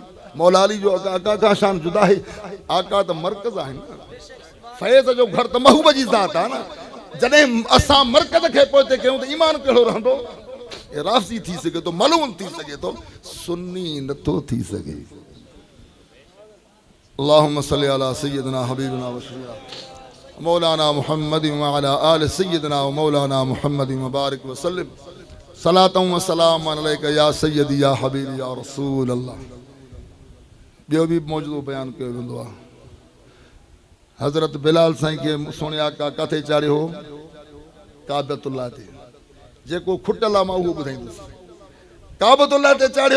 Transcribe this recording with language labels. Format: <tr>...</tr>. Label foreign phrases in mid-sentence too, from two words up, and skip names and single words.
<sd>मौला अली जो आका खां शान जुदा आहे। आका त मर्कज़ आहे न फैज़ जो घर त महबूब जी ज़ात आहे न। जॾहिं असां मर्कज़ खे पोइ कयूं त ईमान कहिड़ो रहंदो। राफ़ज़ी थी सघे थो, मलून थी सघे थो, सुन्नी नथो थी सघे।</sd> <ar>اللهم صل على سيدنا حبيبنا و شفيعنا مولانا محمد و على آل سيدنا و مولانا محمد و بارك و سلم صلاة و سلام عليك يا سيدي يا حبيبي يا رسول الله.</ar> <sd>ॿियो बि मौजूदो बयान कयो वेंदो आहे। हज़रत बिलाल साईं खे सोने आका किथे चाढ़ियो हो? काबतुल्लाह ते। जेको खुटल आहे मां उहो ॿुधाईंदुसि। काबतुल्लाह ते चाढ़ियो।</sd>